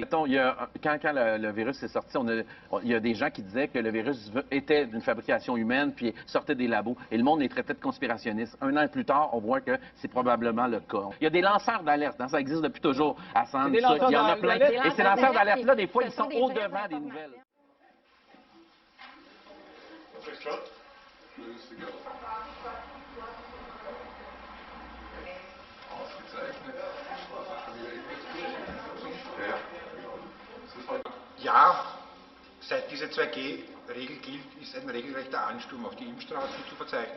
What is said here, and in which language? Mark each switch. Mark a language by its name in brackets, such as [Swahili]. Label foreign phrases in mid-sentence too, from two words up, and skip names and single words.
[French] Quand le virus est sorti, il y a des gens qui disaient que le virus était d'une fabrication humaine puis sortait des labos. Et le monde les traitait de conspirationnistes. Un an plus tard, on voit que c'est probablement le cas. Il y a des lanceurs d'alerte. Ça existe depuis toujours à Sand. Il y en a plein. Et ces lanceurs d'alerte-là, des fois, ils sont au-devant des nouvelles. [German] Ja, seit diese 2G-Regel gilt, ist ein regelrechter Ansturm auf die Impfstraßen zu verzeichnen.